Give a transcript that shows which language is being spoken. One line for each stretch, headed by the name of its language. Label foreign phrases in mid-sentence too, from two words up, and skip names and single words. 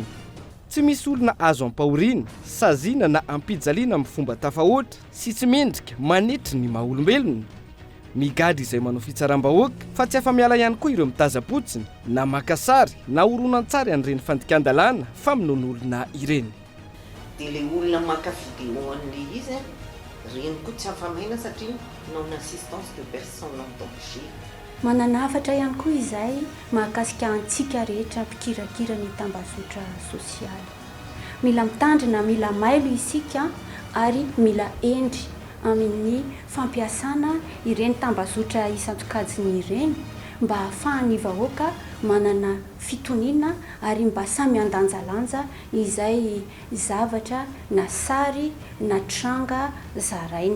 Malagasy: Tsy misy olona azo ampahoriana, saziana na ampijaliana amin'ny fomba tafahoatra sy tsy mendrika manetry ny maha-olombelona. Migady izay manao fitsaram-bahoaka fa tsy afa-miala ihany koa ireo mitaza-potsiny na makasary na horonan-tsary an'ireny fandikan-dalàna fa minon'olona ireny. Dia le olona mankafy eo an'le izy reny koa tsy afamaina satria
French: non assistance de personne en danger.
Malagasy: Mananafatra ihany koa izay mahakasika antsika rehetra mpikirakira ny tambazotra sosialy. Mila mitandrina, mila mailo isika ary mila endry amin'ny fampiasana ireny tambazotra isan-tokajiny ireny mba ahafahan'ny vahoaka manana fitoniana ary mba samy andanjalanja izay zavatra na sary na tranga zarainy.